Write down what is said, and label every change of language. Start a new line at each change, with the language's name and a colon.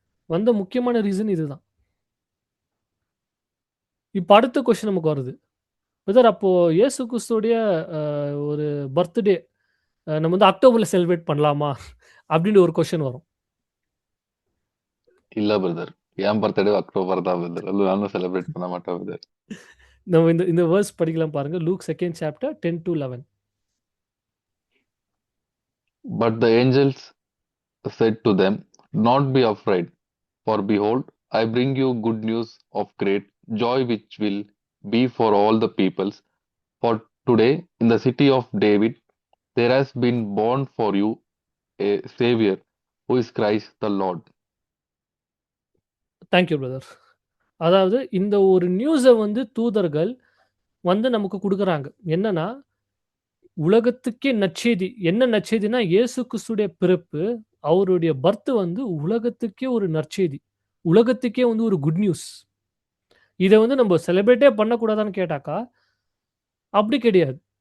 Tamil: வந்த முக்கியமான ரீசன் இதுதான். இப்ப அடுத்த கொஸ்டின் நமக்கு வருது. பிரதர் அப்போ இயேசு கிறிஸ்துவோடைய ஒரு பர்த்டே நம்ம வந்து அக்டோபர்ல செலிப்ரேட் பண்ணலாமா அப்படின்னு ஒரு கொஸ்டின் வரும். இல்ல பிரதர், என் பர்த்டே அக்டோபர் தான் பிரதர். அது நானும் செலிப்ரேட் பண்ண மாட்டேன் பிரதர். நம்ம இந்த வேர்ஸ் படிக்கலாம் பாருங்க.
English: Luke 2nd chapter 10 to 11. But the angels said to them, not be afraid, for behold, I bring you good news of great joy which will be for all the peoples. For today, in the city of David, there has been born for you a Savior, who is Christ the Lord.
Tamil: Thank you brother. அதாவது இந்த ஒரு நியூஸை வந்து தூதர்கள் வந்து நமக்கு கொடுக்குறாங்க. என்னன்னா உலகத்துக்கே நற்செய்தி. என்ன நற்செய்தினா இயேசு கிறிஸ்துடைய பிறப்பு, அவருடைய பர்த் வந்து உலகத்துக்கே ஒரு நற்செய்தி. உலகத்துக்கே வந்து ஒரு குட் நியூஸ். இதை வந்து நம்ம செலிப்ரேட்டே பண்ணக்கூடாதான்னு கேட்டாக்கா அப்படி கிடையாது.